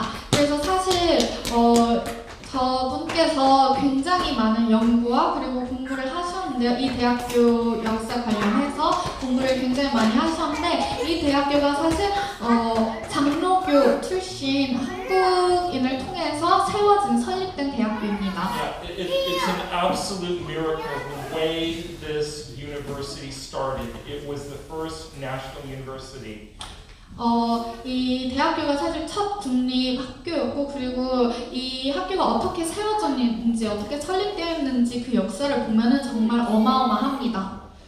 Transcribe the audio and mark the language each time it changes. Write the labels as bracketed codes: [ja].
[ko] 그래서 사실 저분께서 굉장히 많은 연구와 그리고 공부를 하셨는데요. 이 대학교 역사 관련해서 공부를 굉장히 많이 하셨는데 이 대학교가 사실 장로교 출신 한국인을 통해서 설립된 대학교입니다. [en] Yeah, it's an absolute miracle the way this university started. It was the first national university. [ko] 이 대학교가 사실 첫 국립 학교였고 그리고 이 학교가 어떻게 세워졌는지 어떻게 설립되었는지 그 역사를 보면은 정말 어마어마합니다.